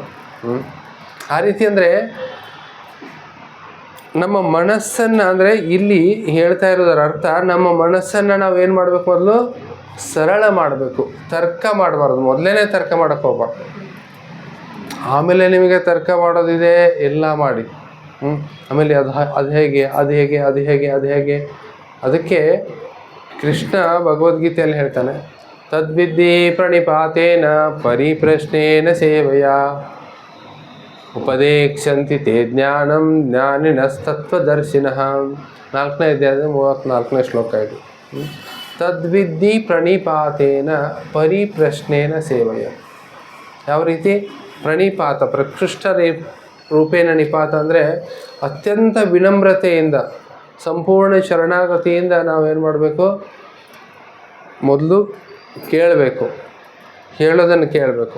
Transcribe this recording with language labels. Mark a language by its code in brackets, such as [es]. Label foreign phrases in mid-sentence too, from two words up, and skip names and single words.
[kn] ಆ ರೀತಿ ಅಂದರೆ ನಮ್ಮ ಮನಸ್ಸನ್ನು, ಅಂದರೆ ಇಲ್ಲಿ ಹೇಳ್ತಾ ಇರೋದರ ಅರ್ಥ, ನಮ್ಮ ಮನಸ್ಸನ್ನು ನಾವು ಏನು ಮಾಡಬೇಕು, ಮೊದಲು ಸರಳ ಮಾಡಬೇಕು. ತರ್ಕ ಮಾಡಬಾರ್ದು. ಮೊದಲೇ ತರ್ಕ ಮಾಡೋಕ್ಕೆ ಹೋಗ್ಬಾರ್ದು. ಆಮೇಲೆ ನಿಮಗೆ ತರ್ಕ ಮಾಡೋದಿದೆ ಎಲ್ಲ ಮಾಡಿ, ಆಮೇಲೆ ಅದು ಹೇಗೆ. ಅದಕ್ಕೆ ಕೃಷ್ಣ ಭಗವದ್ಗೀತೆಯಲ್ಲಿ ಹೇಳ್ತಾನೆ, [sa] ತದ್ವಿದ್ಧಿ ಪ್ರಣಿಪಾತೇನ ಪರಿಪ್ರಶ್ನೇನ ಸೇವೆಯ ಉಪದೇಕ್ಷಂತಿ ತೇ ಜ್ಞಾನಂ ಜ್ಞಾನಿನಸ್ತತ್ವದರ್ಶಿನಃ. [kn] 4ನೇ ಅಧ್ಯಾಯದ 34ನೇ ಶ್ಲೋಕ ಇದು. [sa] ತದ್ವಿದ್ಧಿ ಪ್ರಣಿಪಾತೇನ ಪರಿಪ್ರಶ್ನೇನ ಸೇವೆಯ. [kn] ಯಾವ ರೀತಿ? ಪ್ರಣಿಪಾತ, [sa] ಪ್ರಕೃಷ್ಟ ರೂಪೇಣ ನಿಪಾತ [kn] ಅಂದರೆ ಅತ್ಯಂತ ವಿನಮ್ರತೆಯಿಂದ, ಸಂಪೂರ್ಣ ಶರಣಾಗತಿಯಿಂದ ನಾವೇನು ಮಾಡಬೇಕು, ಮೊದಲು ಕೇಳಬೇಕು, ಹೇಳೋದನ್ನು ಕೇಳಬೇಕು.